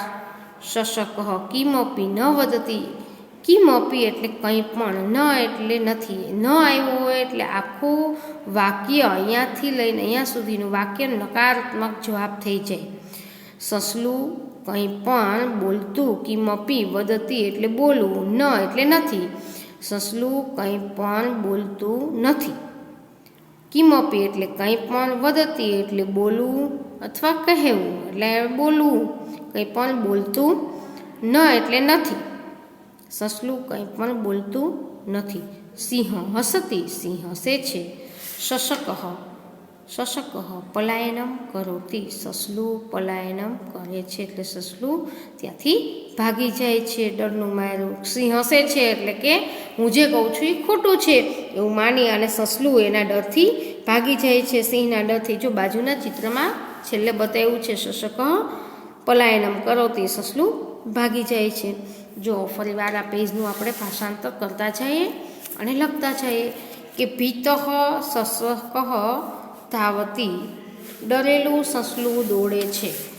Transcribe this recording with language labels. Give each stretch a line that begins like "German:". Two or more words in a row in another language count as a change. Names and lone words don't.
Sanskrit: शशक किमपी न वदती,
Gujarati: કિમપી એટલે કંઈ પણ, ન એટલે નથી, ન આવ્યું હોય એટલે આખું વાક્ય અહીંયાથી લઈને અહીંયા સુધીનું વાક્ય નકારાત્મક જવાબ થઈ જાય. સસલું કંઈ પણ બોલતું,
Sanskrit: किमपी वदती
Gujarati: એટલે બોલવું, ન એટલે નથી, સસલું કંઈ પણ બોલતું નથી. કિમપી એટલે કંઈ પણ, વદતી એટલે બોલવું, અથવા કહેવું એટલે બોલવું। કંઈ પણ બોલતું ન એટલે નથી। સસલું કંઈ પણ બોલતું નથી।
Sanskrit: सिंह हसति
Gujarati: સિંહ હસે છે।
Sanskrit: शशकः शशकः पलायनं करोति
Gujarati: સસલું પલાયનં કરે છે એટલે સસલું ત્યાંથી ભાગી જાય છે ડરનું માર્યું। સિંહ હસે છે એટલે કે હું જે कहું છું એ ખોટું છે એવું માની અને સસલું એના ડરથી ભાગી જાય છે। સિંહના ડરથી જો બાજુના ચિત્રમાં છેલ્લે બતાવ્યું છે
Sanskrit: शशकः पलायनम करोति
Gujarati: સસલું ભાગી જાય છે। જો ફરીવાર આ પેજનું આપણે ભાષાંતર કરતા જઈએ અને લખતા જઈએ કે
Sanskrit: भीतः शशकः धावती
Gujarati: ડરેલું સસલું દોડે છે।